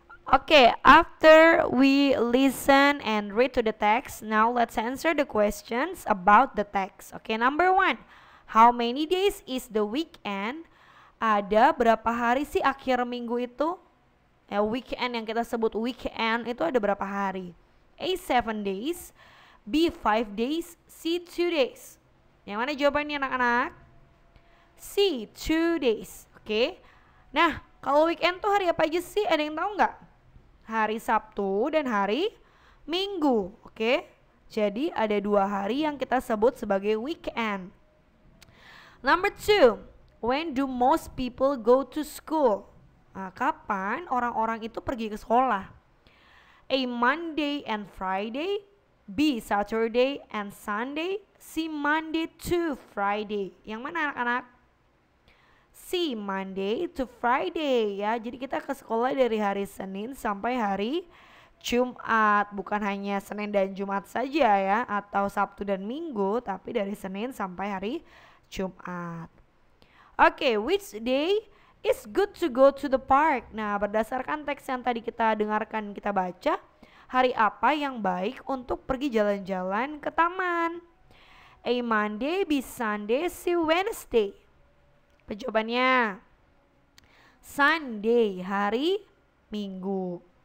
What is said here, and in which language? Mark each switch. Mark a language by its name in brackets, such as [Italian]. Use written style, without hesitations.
[English] Okay, after we listen and read to the text, now let's answer the questions about the text. Okay, number 1, how many days is the weekend? [Indonesian] Ada berapa hari sih akhir minggu itu? Ya, weekend yang kita sebut weekend itu ada berapa hari? [English] A, 7 days, B, 5 days, C, 2 days. [Indonesian] Yang mana jawabannya anak-anak? C, 2 days. Oke. Nah, kalau weekend tuh hari apa aja sih? Ada yang tahu nggak? Hari Sabtu dan hari Minggu. Oke. Jadi ada 2 hari yang kita sebut sebagai weekend. [English] Number 2, when do most people go to school? [Indonesian] Nah, kapan orang-orang itu pergi ke sekolah? A, Monday and Friday, B, Saturday and Sunday, C, Monday to Friday. Yang mana anak-anak? C, Monday to Friday ya. Jadi kita ke sekolah dari hari Senin sampai hari Jumat. Bukan hanya Senin dan Jumat saja ya, atau Sabtu dan Minggu, tapi dari Senin sampai hari Jumat. [English] Oke, which day is good to go to the park? [Indonesian] Nah, berdasarkan teks yang tadi kita dengarkan, kita baca, hari apa yang baik untuk pergi jalan-jalan ke taman? A, Monday, B, Sunday, C, Wednesday. Jawabannya Sunday, hari Minggu.